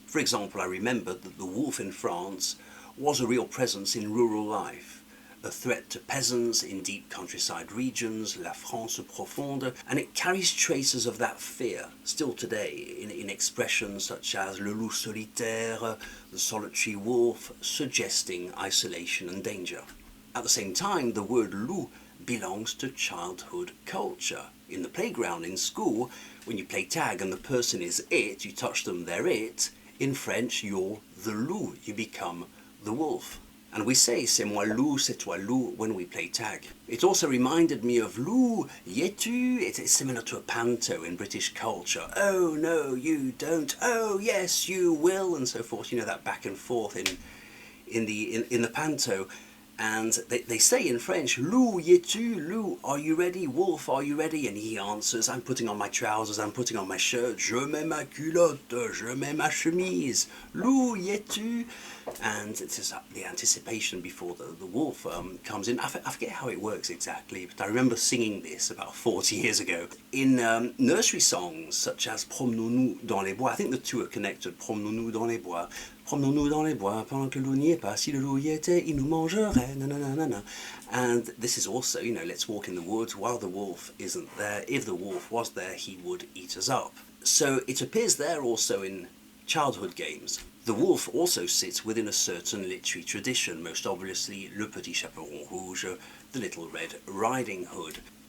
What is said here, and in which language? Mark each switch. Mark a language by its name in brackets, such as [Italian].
[English] For example, I remembered that the wolf in France was a real presence in rural life, a threat to peasants in deep countryside regions, [French] la France profonde, [English] and it carries traces of that fear still today in expressions such as [French] le loup solitaire, [English] the solitary wolf, suggesting isolation and danger. At the same time, the word loup belongs to childhood culture. In the playground in school, when you play tag and the person is it, you touch them, they're it. In French, you're the loup, you become the wolf. And we say [French] c'est moi loup, c'est toi loup [English] when we play tag. It also reminded me of [French] loup, y-es-tu? [English] It's similar to a panto in British culture. Oh no, you don't. Oh yes, you will, and so forth. You know, that back and forth in the panto. And they say in French, [French] Loup, y-es-tu? [English] Loup, are you ready? Wolf, are you ready? And he answers, I'm putting on my trousers, I'm putting on my shirt, [French] je mets ma culotte, je mets ma chemise. Loup, y-es-tu? [English] And it's just the anticipation before the wolf comes in. I forget how it works exactly, but I remember singing this about 40 years ago in nursery songs such as [French] Promenons-nous dans les bois. [English] I think the two are connected, [French] Promenons-nous dans les bois. Promenons-nous dans les bois pendant que le loup n'y est pas. Si le loup y était, il nous mangerait. Na, na, na, na, na. [English] And this is also, you know, let's walk in the woods while the wolf isn't there. If the wolf was there, he would eat us up. So it appears there also in childhood games. The wolf also sits within a certain literary tradition, most obviously [French] le petit chaperon rouge, [English] the little red riding hood.